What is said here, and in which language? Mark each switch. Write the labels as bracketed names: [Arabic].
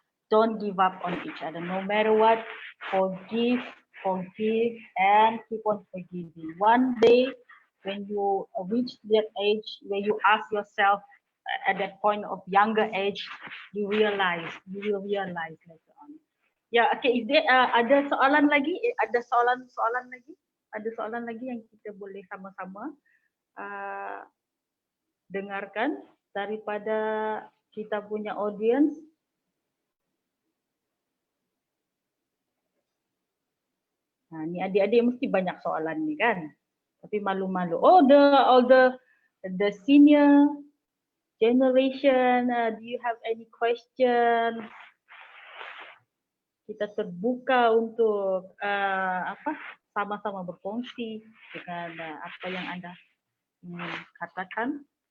[English] Don't give up on each other. No matter what, forgive, and keep on forgiving. One day, when you reach that age where you ask yourself, at that point of younger age, you will realize later on. Yeah, okay. Is there [Malay] ada soalan lagi? Ada soalan lagi? Ada soalan lagi yang kita boleh sama-sama dengarkan daripada kita punya audience? Nah, ni adik-adik mesti banyak soalan ni kan? Tapi malu-malu. [English] Oh, all the senior generation? Do you have any question? [Malay] Kita terbuka untuk sama-sama berkongsi dengan apa yang Anda katakan.